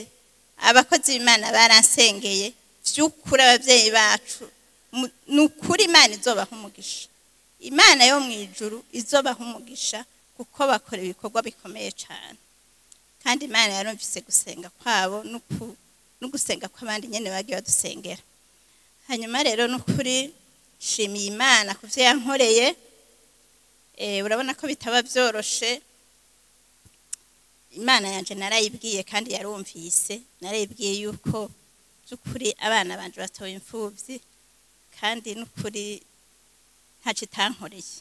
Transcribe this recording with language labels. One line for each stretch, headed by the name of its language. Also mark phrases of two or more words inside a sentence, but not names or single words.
Rundi: Abakozi b'Imana baransengeye, by'ukuri ababyeyi bacu nukuri Imana izobaha umugisha. Imana yo mu ijuru izobaha umugisha kuko bakora ibikorwa bikomeye cyane. Kandi Imana yarumvise gusenga kwabo no gusenga kw'abandi nyene bagiye badusengera. Hanyuma rero nukuri shimiye Imana kuvyo yankoreye. Urabona ko bitaba byoroshe. Imana yanje narayibwiye kandi yarumvise. Narayibwiye yuko by'ukuri abana banje batoye imfuvyi kandi nukuri ntacitankoreye.